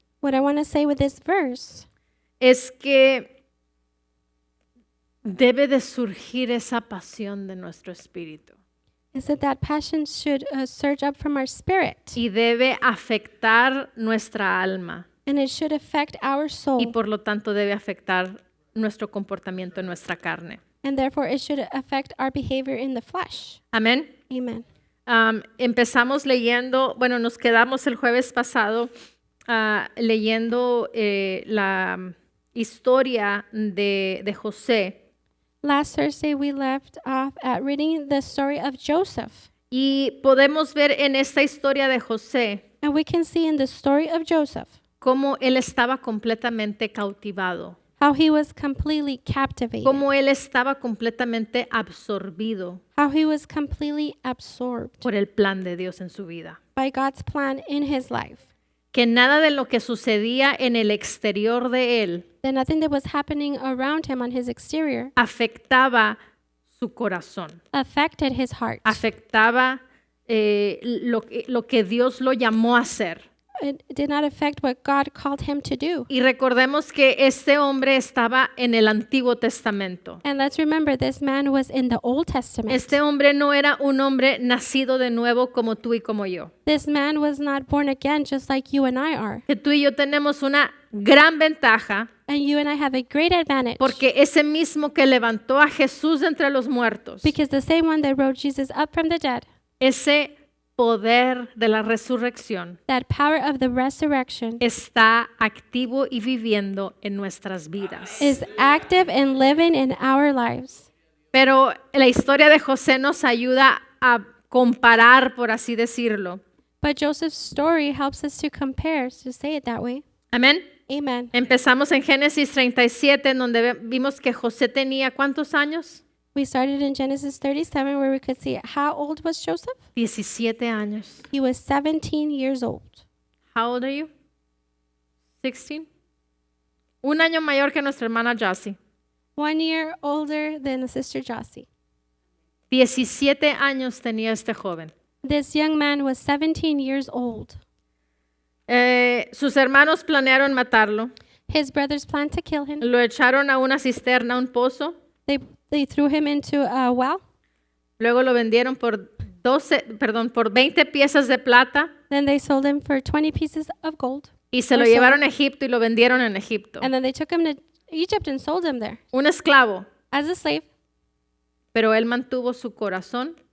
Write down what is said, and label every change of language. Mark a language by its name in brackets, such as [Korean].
[English] What I want to say with this verse [Spanish] es que debe de surgir esa pasión de nuestro espíritu [English] is that passion should surge up from our spirit, [Spanish] y debe afectar nuestra alma [English] and it should affect our [Spanish] y [English] soul, [Spanish] por lo tanto debe afectar nuestro comportamiento en nuestra carne. [English] and therefore it should affect our behavior in the flesh. [Spanish] Amén. [English] Amen. [Spanish] Empezamos leyendo, bueno, nos quedamos el jueves pasado leyendo la historia de José. [English] Last Thursday, we left off at reading the story of Joseph. [Spanish] Y podemos ver en esta historia de José [English] And we can see in the story of Joseph [Spanish] cómo él estaba completamente cautivado, [English] how he was completely captivated, [Spanish] cómo él estaba completamente absorbido [English] how he was completely absorbed [Spanish] por el plan de Dios en su vida. [English] by God's plan in his life. [Spanish] Que nada de lo que sucedía en el exterior de él [English] That nothing that was happening around him on his exterior [Spanish] afectaba su corazón, [English] affected his heart. [Spanish] afectaba lo que Dios lo llamó a hacer. [English] It did not affect what God called him to do. [Spanish] Y recordemos que este hombre estaba en el Antiguo Testamento. [English] And let's remember, this man was in the Old Testament. [Spanish] Este hombre no era un hombre nacido de nuevo como tú y como yo. [English] This man was not born again just like you and I are. [Spanish] Que tú y yo tenemos una gran ventaja [English] And you and I have a great advantage. [Spanish] porque ese mismo que levantó a Jesús de entre los muertos, [English] Because the same one that rose Jesus up from the dead, [Spanish] ese poder de la resurrección [English] that power of the resurrection, [Spanish] está activo y viviendo en nuestras vidas. [English] is active and living in our lives. [Spanish] Pero la historia de José nos ayuda a comparar, por así decirlo. [English] But Joseph's story helps us to compare, to say it that way. [Spanish] Amén. [English] Amen. [Spanish] Empezamos en Génesis 37, en donde vimos que José tenía ¿cuántos años? [English] We started in Genesis 37 where we could see how old was Joseph? [Spanish] 17 años. [English] He was 17 years old. How old are you? 16. [Spanish] Un año mayor que nuestra hermana Jassy. [English] 1 year older than the sister Jossie. [Spanish] 17 años tenía este joven. [English] This young man was 17 years old. [Spanish] Sus hermanos planearon matarlo. [English] His brothers planned to kill him. [Spanish] Lo echaron a una cisterna, a un pozo. [English] They threw him into a well. [Spanish] Luego lo vendieron por 20 piezas de plata [English] Then they sold him for 20 pieces of gold. [Spanish] y se lo llevaron a Egipto y lo vendieron en Egipto. [English] And then they took him to Egypt and sold him there [Spanish] Un esclavo. [English] as a slave. [Spanish] pero él mantuvo su corazón